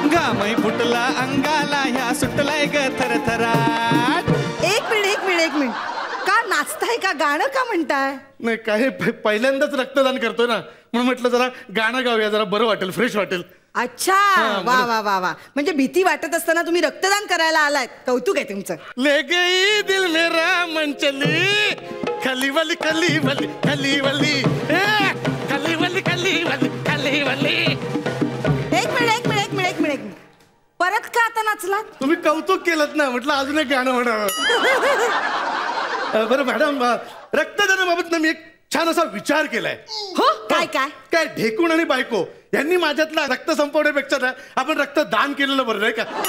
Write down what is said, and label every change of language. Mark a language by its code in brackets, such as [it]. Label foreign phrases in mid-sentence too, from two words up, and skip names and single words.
[mr] घामही फुटला अंगाला या सुटलाय ग थरथराट. एक मिनिट का नाचताय का, गाणं का म्हणताय? नाही काय पहिल्यांदाच रक्तदान करतोय ना, म्हणून म्हटलं जरा गाणं गाऊया, जरा बरं वाटेल, फ्रेश वाटेल. अच्छा, वा वा वा वा. म्हणजे भीती वाटत असताना तुम्ही रक्तदान करायला आलात, कौतुक आहे तुमचं. [hi] ले गई दिल मेरा मन चली खली वाली खली वाली खली वाली खली वाली खली वाली खली वाली. [mr] एक मिनिट परत का आता नाचलात? तुम्ही कौतुक केलं ना, म्हटलं अजून एक गाणं म्हणावं. बरं मॅडम, रक्तदानाबाबत ना मी एक छान असा विचार केलाय. हो, काय काय काय ढेकूण आणि बायको यांनी माझ्यातला रक्त संपवण्यापेक्षा ना आपण रक्तदान केलेलं बरं, नाही का?